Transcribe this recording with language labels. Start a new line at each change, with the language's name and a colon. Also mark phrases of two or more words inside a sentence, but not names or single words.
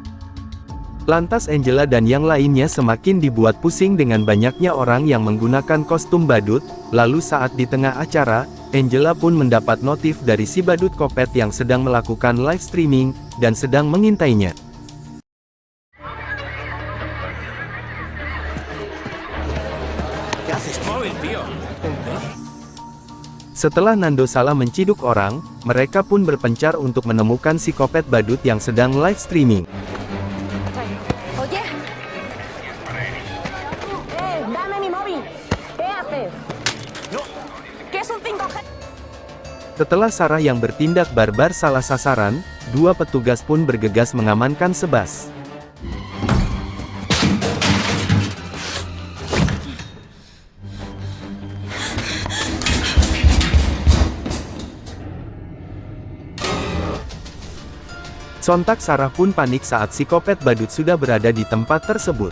Indonesian: Lantas Angela dan yang lainnya semakin dibuat pusing dengan banyaknya orang yang menggunakan kostum badut, lalu saat di tengah acara, Angela pun mendapat notif dari si badut kopet yang sedang melakukan
English: live streaming,
Indonesian: dan sedang mengintainya. Setelah Nando salah menciduk orang, mereka pun berpencar untuk menemukan psikopat badut yang sedang
English: live streaming.
Spanish: Oye. Dame mi móvil. ¿Qué haces? ¿Qué es un 5G?
Indonesian: Setelah Sarah yang bertindak barbar salah sasaran, dua petugas pun bergegas mengamankan Sebas. Sontak Sarah pun panik saat psikopat badut sudah berada di tempat tersebut.